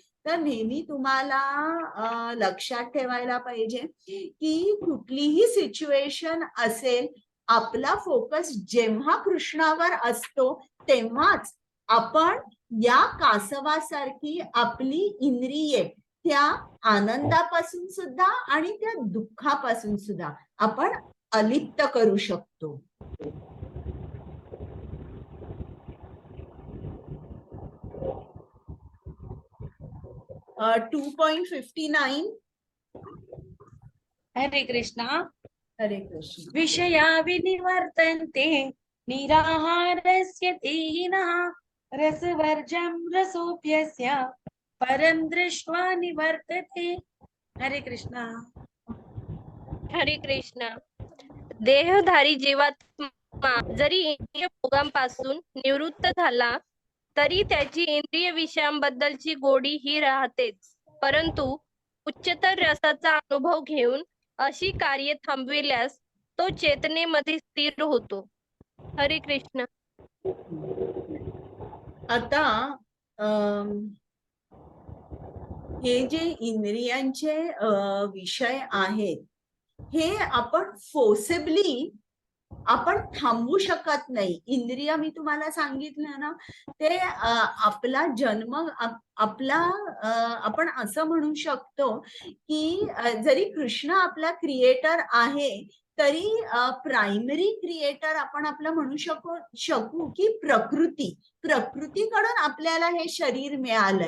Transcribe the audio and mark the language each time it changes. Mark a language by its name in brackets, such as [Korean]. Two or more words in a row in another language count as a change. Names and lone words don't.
[Marathi] तर नेहमी तुम्हाला लक्षात ठेवायला पाहिजे की कुठलीही सिच्युएशन असेल, आपला फोकस जेव्हा कृष्णावर असतो तेव्हाच आपण या कासवासारखी आपली इंद्रिये त्या आनंदापासून सुद्धा आणि त्या दुःखापासून सुद्धा आपण अलिप्त करू शकतो. Uh, 2.59. हरे कृष्णा. हरे कृष्ण. [Sanskrit] विषया विनिवर्तन्ते निराहारस्य तेनः रसवर्जं रसोऽप्यस्य परं दृष्ट्वा निवर्तते. [Marathi] हरे कृष्णा. हरे कृष्ण. देहधारी जीवात्मा जरी इंद्रिय भोगांपासून निवृत्त झाला तरी त्याची इंद्रिय विषयांबद्दलची गोडी ही राहतेच, परंतु उच्चतर रसाचा अनुभव घेऊन अशी कार्ये थांबविल्यास तो चेतनेमध्ये स्थिर होतो. हरे कृष्ण. आता हे जे इंद्रियांचे विषय आहेत हे आपण फोर्सेबली आपण थांबवू शकत नाही. इंद्रिय मी तुम्हाला सांगितलं ना, ते आपला जन्म आपला आपण असं म्हणू शकतो की जरी कृष्ण आपला क्रिएटर आहे तरी [English] primary creator [Marathi] आपण आपलं म्हणू शकू की प्रकृतीकडून आपल्याला हे शरीर मिळालंय.